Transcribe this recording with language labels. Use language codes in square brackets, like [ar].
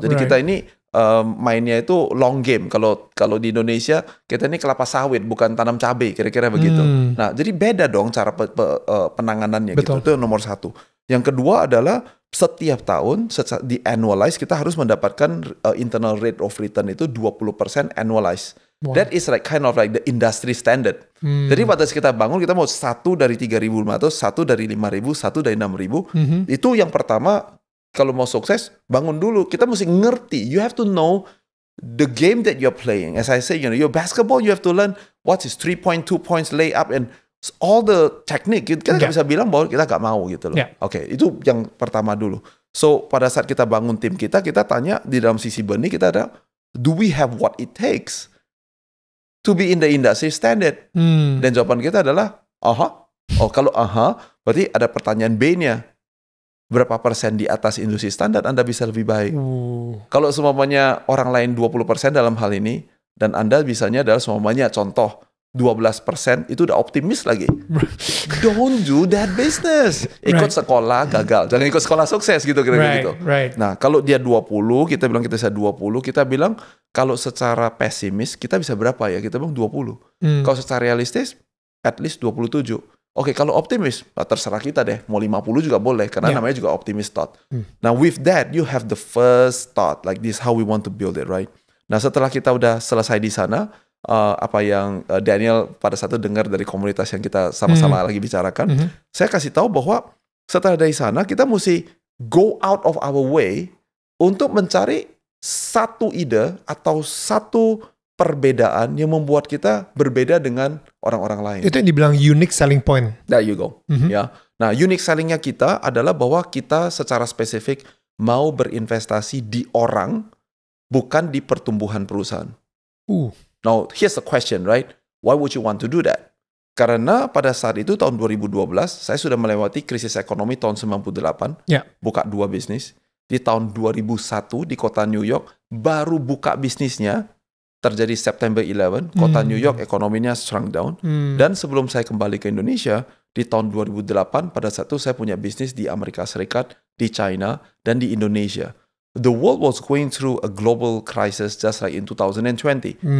[id] Jadi kita ini mainnya itu long game. Kalau di Indonesia kita ini kelapa sawit, bukan tanam cabai, kira-kira begitu. Nah, jadi beda dong cara penanganannya. Gitu. Itu nomor satu. Yang kedua adalah setiap tahun di annualize kita harus mendapatkan internal rate of return itu 20% annualize. [en] Wow. That is like kind of like the industry standard. [id] Jadi pada saat kita bangun, kita mau 1 dari 3.500, 1 dari 5.000, 1 dari 6.000. Itu yang pertama, kalau mau sukses, bangun dulu. Kita mesti ngerti. [en] You have to know the game that you're playing. As I say, your basketball, you have to learn what is 3 point, 2 points, layup, and all the technique. [id] Kita nggak bisa bilang bahwa kita nggak mau gitu loh. Oke, itu yang pertama dulu. So, pada saat kita bangun tim kita tanya di dalam sisi benih, kita ada, [en] do we have what it takes to be in the industry standard? [id] Dan jawaban kita adalah, kalau berarti ada pertanyaan B-nya. Berapa persen di atas industri standar Anda bisa lebih baik? Kalau semuanya orang lain 20% dalam hal ini, dan Anda bisanya adalah semuanya contoh 12%, itu udah optimis lagi. [en] Don't do that business. [id] Ikut sekolah gagal. Jangan ikut sekolah sukses gitu kira-kira gitu. Nah, kalau dia 20, kita bilang kita bisa 20, kita bilang kalau secara pesimis kita bisa berapa ya? Kita bilang 20. Kalau secara realistis at least 27. Oke, kalau optimis, terserah kita deh. Mau 50 juga boleh, karena namanya juga optimis thought. [en] Now with that, you have the first thought, like this how we want to build it, right? [id] Nah, setelah kita udah selesai di sana, apa yang Daniel pada saat itu dengar dari komunitas yang kita sama-sama lagi bicarakan, saya kasih tahu bahwa setelah dari sana, kita mesti [en] go out of our way [id] untuk mencari satu ide atau satu perbedaan yang membuat kita berbeda dengan orang-orang lain. Itu yang dibilang unique selling point. [en] There you go. Ya. [id] Nah, unique sellingnya kita adalah bahwa kita secara spesifik mau berinvestasi di orang, bukan di pertumbuhan perusahaan. [en] Now, here's the question, right? Why would you want to do that? [id] Karena pada saat itu tahun 2012, saya sudah melewati krisis ekonomi tahun 98, buka 2 bisnis. Di tahun 2001 di kota New York, baru buka bisnisnya, terjadi September 11, kota New York ekonominya [en] shrunk down. [id] Dan sebelum saya kembali ke Indonesia, di tahun 2008, pada saat itu saya punya bisnis di Amerika Serikat, di China, dan di Indonesia. [en] The world was going through a global crisis just like in 2020.